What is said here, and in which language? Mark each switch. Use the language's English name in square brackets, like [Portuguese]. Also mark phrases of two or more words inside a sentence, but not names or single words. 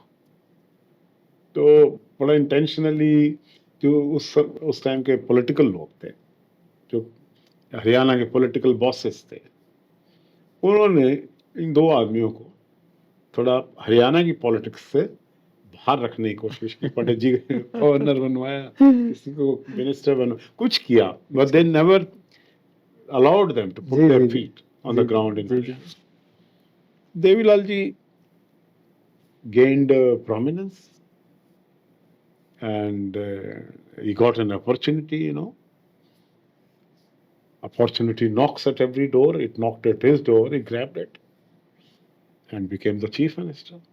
[Hindi] तो बड़ा इंटेंशनली जो उस टाइम के पॉलिटिकल लोग थे, जो हरियाणा के [English] political bosses [Hindi] थे, उन्होंने इन दो आदमियों को थोड़ा हरियाणा की पॉलिटिक्स से बाहर रखने की कोशिश की. पंडित जी गवर्नर बनवाया, किसी को मिनिस्टर बनवाया, कुछ किया, [English] but they never allowed them to put their feet on the ground in Haryana. Devilal ji gained prominence, and he got an opportunity, Opportunity knocks at every door. It knocked at his door, he grabbed it and became the chief minister.